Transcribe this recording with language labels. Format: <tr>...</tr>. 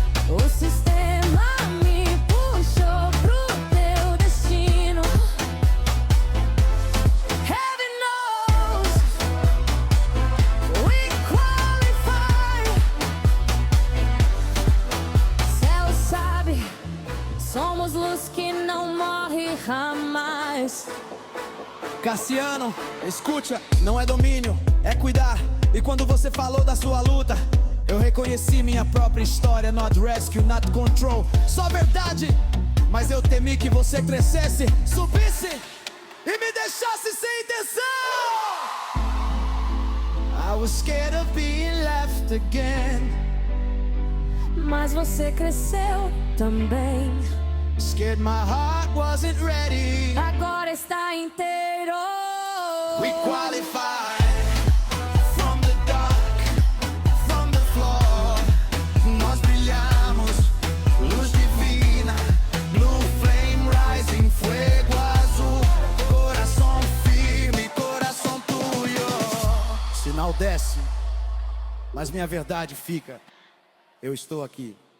<pt>O sistema me puxou pro teu destino.</pt> <en>Heaven knows we qualify.</en> <pt>Céu sabe, somos luz que não morre jamais. Cassiano, escuta, não é domínio, é cuidar. E quando você falou da sua luta, eu reconheci minha própria história.</pt> <en>Not rescue, not control,</en> <pt>só verdade. Mas eu temi que você crescesse, subisse e me deixasse sem intenção.</pt> <en>I was scared of being left again.</en> <pt>Mas você cresceu também.</pt> <en>Scared my heart wasn't ready.</en> <pt>Agora está inteiro.</pt> <en>We qualify. From the dark, from the floor.</en> <pt>Nós brilhamos, luz divina.</pt> <en>Blue flame rising,</en> <es>fuego azul.</es> <pt>Coração firme, coração tuyo. Sinal desce, mas minha verdade fica. Eu estou aqui.</pt>